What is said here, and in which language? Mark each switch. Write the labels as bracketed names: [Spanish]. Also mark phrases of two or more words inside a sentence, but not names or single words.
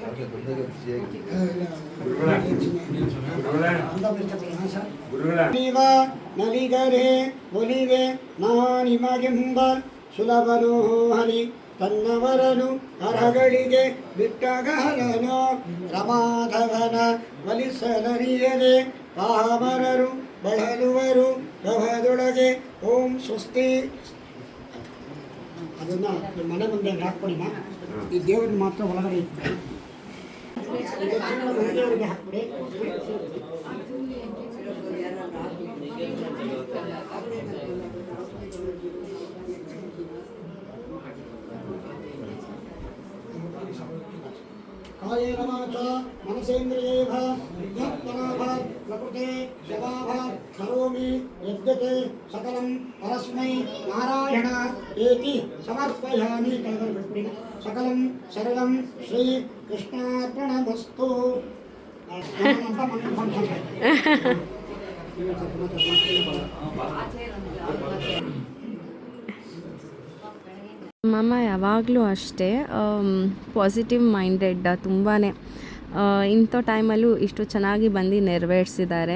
[Kannada] ನಲಿಗರೆ ಒಲಿವೆ ನಾನಿಮಗೆಂಬ ಸುಲಭನೋ ಹರಿ ತನ್ನವರನು ಹರಗಳಿಗೆ ಬಿಟ್ಟಗಹಲನು, ರಮಾಧವನ ಒಲಿಸಲರಿಯದೆ ಪಾಮರರು ಬಳಲುವರು ಗೃಹದೊಳಗೆ. [Sanskrit] ಓಂ ಸ್ವಸ್ತಿ. [Kannada] ಅದನ್ನ ಮನೆ ಮುಂದೆ ಹಾಕ್ಬಿಡಿಮ್ಮ. ಈ ದೇವ್ರಿಗೆ ಮಾತ್ರ ಒಳಗಡೆ ಇಟ್ಬಿಡಿ. ಮನೆದೇವರಿಗೆ ಹಾಕ್ಬಿಡಿ. [Sanskrit] ಕಾಯೇನ ವಾಚಾ ಮನಸೇಂದ್ರಿಯೇಭ ವಿಜ್ಞಾಪನಾಭಾತ್ ಪ್ರಕೃತೆ ಸ್ವಭಾವಾತ್ ಕರೋಮಿ ಯದ್ಯತೆ ಸಕಲಂ ಪರಸ್ಮೈ ನಾರಾಯಣ ಏತಿ ಸಮರ್ಪಯಾಮಿ. [Kannada] ಕೆಳಗಡೆ ಬಿಟ್ಬಿಡಿ. [Sanskrit] ಸಕಲಂ ಸರ್ವಂ ಶ್ರೀ ಕೃಷ್ಣಾರ್ಪಣಮಸ್ತು. [Kannada] ಮಮ್ಮ ಯಾವಾಗಲೂ ಅಷ್ಟೇ [English] positive minded [Kannada] ತುಂಬಾ. ಇಂಥ ಟೈಮಲ್ಲೂ ಇಷ್ಟು ಚೆನ್ನಾಗಿ ಬಂದು ನೆರವೇರಿಸಿದ್ದಾರೆ.